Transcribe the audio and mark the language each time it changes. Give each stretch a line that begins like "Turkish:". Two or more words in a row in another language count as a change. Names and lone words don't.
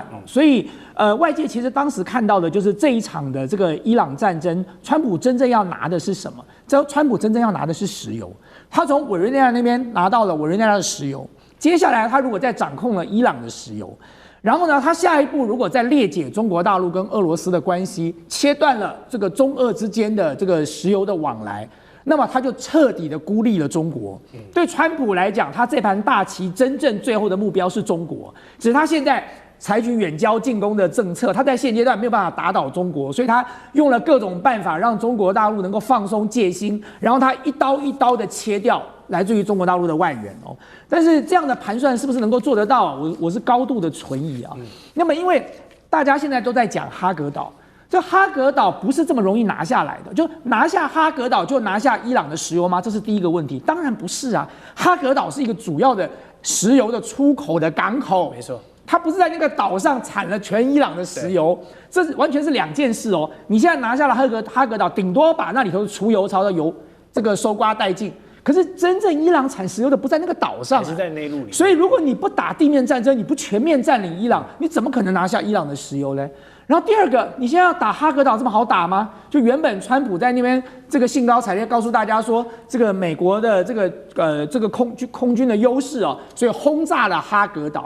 Chinese: 所以外界其實當時看到的就是這一場的這個伊朗戰爭，川普真正要拿的是什麼？川普真正要拿的是石油。他從委內瑞拉那邊拿到了委內瑞拉的石油，接下來他如果再掌控了伊朗的石油，然後呢，他下一步如果再裂解中國大陸跟俄羅斯的關係，切斷了這個中俄之間的這個石油的往來，那麼他就徹底的孤立了中國。對川普來講，他這盤大棋真正最後的目標是中國，只是他現在採取遠交近攻的政策，他在現階段沒有辦法打倒中國，所以他用了各種辦法讓中國大陸能夠放鬆戒心，然後他一刀一刀的切掉來自於中國大陸的外援哦。但是這樣的盤算是不是能夠做得到？我是高度的存疑啊。那麼因為大家現在都在講哈格島。這哈格島不是這麼容易拿下來的，就拿下哈格島就拿下伊朗的石油嗎？這是第一個問題。當然不是啊，哈格島是一個主要的石油的出口的港口，沒錯，它不是在那個島上產了全伊朗的石油，這是完全是兩件事哦。你現在拿下了哈格島，頂多把那裡頭的儲油槽的油這個收刮殆盡，可是真正伊朗產石油的不在那個島上，還是在內陸裡。所以如果你不打地面戰爭，你不全面佔領伊朗，你怎麼可能拿下伊朗的石油呢？然後第二個，你現在要打哈格島這麼好打嗎？就原本川普在那邊這個興高采烈告訴大家說，這個美國的這個空軍的優勢哦，所以轟炸了哈格島。